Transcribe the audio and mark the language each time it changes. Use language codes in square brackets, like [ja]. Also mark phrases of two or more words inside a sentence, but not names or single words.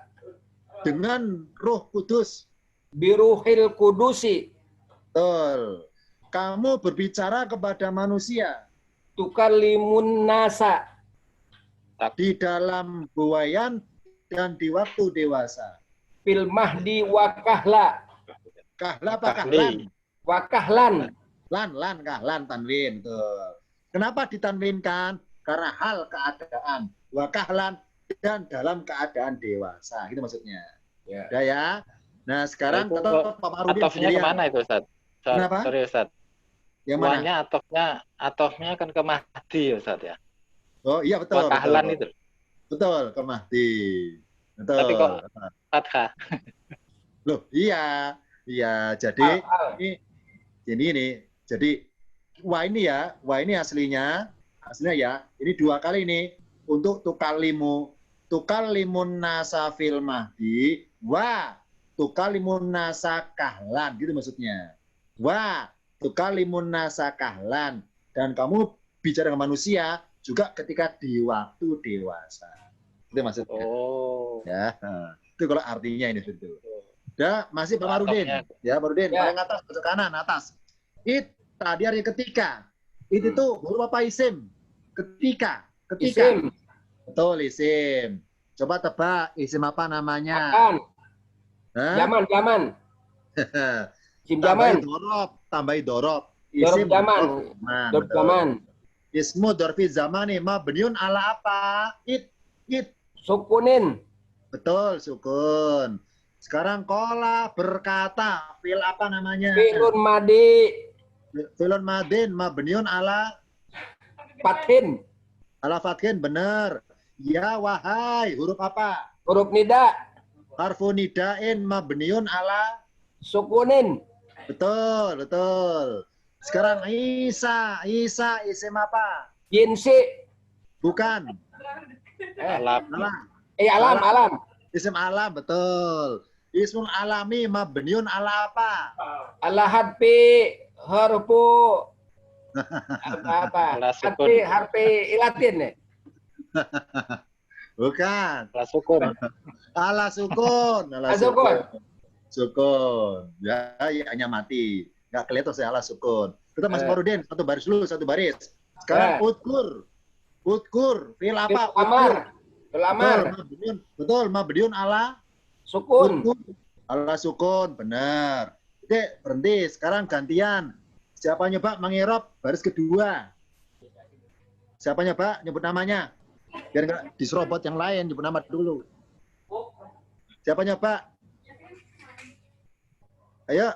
[id] dengan Roh Kudus. [ar] بروح القدس. [id] Betul. Kamu berbicara kepada manusia [ar] تكلم الناس. [id] di dalam buayan dan di waktu dewasa. [ar] في المهد وكهلا. [id] Kahla apa Kahli. kahlan? [ar] وكهلا. [id] Kahlan, tanwin. Tuh. Kenapa ditanwinkan? Karena hal keadaan. Wakahlan dan dalam keadaan dewasa. Itu maksudnya. Ya. Udah ya. Nah sekarang Itu tetap Pak Marudin Atofnya sendirian. kemana itu, Ustaz? Kenapa? Sorry, Ustaz. Yang mana? Wanya atofnya kan ke Mahdi, Ustaz ya. Oh iya betul. Wakahlan betul. itu. Betul, ke Mahdi. Betul. Tapi kok Fathah. Loh, iya. Iya, jadi ini. Jadi wah ini aslinya ya. Ini 2 kali ini untuk [ar] تكلم الناس في المهد وتكلم الناس كهلا [id] gitu maksudnya. [ar] وتكلم الناس كهلا, [id] dan kamu bicara dengan manusia juga ketika di waktu dewasa. Itu maksudnya. Oh. Ya, itu kalau artinya ini itu. Udah, masih Pak Marudin. Atofnya. Ya, Marudin, Ya. paling atas, ke kanan, atas. Tadi hari ketika. Itu tuh huruf apa isim? Ketika. Isim. Betul, isim. Coba tebak isim apa namanya? Akan. Hah? Zaman. Isim Tambahi zaman. dorob, tambahi dorob. Dorob zaman. Dorob betul. zaman. [ar] اسم ظرف زمان مبني على apa? [id] It. Sukunin. Betul, sukun. Sekarang kola berkata, fil apa namanya? [ar] فعل ماض. فعل ماض مبني على [id] Fathin. fathin, benar. Ya wahai, huruf apa? Huruf nida. [ar] حرف نداء مبني على. [id] Sukunin. Betul. Sekarang Isa isim apa? Jinsi. Bukan. Alam. Alam. Alam. Isim alam, betul. [ar] اسم علم مبني على apa? الله حذف حرف apa? على سكون. حرف علة ya. [id] Bukan. [ar] على سكون. على سكون سكون. [id] Ya, hanya mati. Nggak kelihatan saya [ar] على سكون. [id] Kita masih Marudin, satu baris dulu, satu baris. Sekarang Utkur. Fil apa? Amar. Pelamar. Betul, [ar] مبني على [id] Sukun. [ar] على سكون, [id] benar. Oke, berhenti. Sekarang gantian. Siapa nyoba mengirob baris kedua? Siapa nyoba nyebut namanya? Biar nggak diserobot yang lain, nyebut nama dulu. Siapa nyoba? Ayo.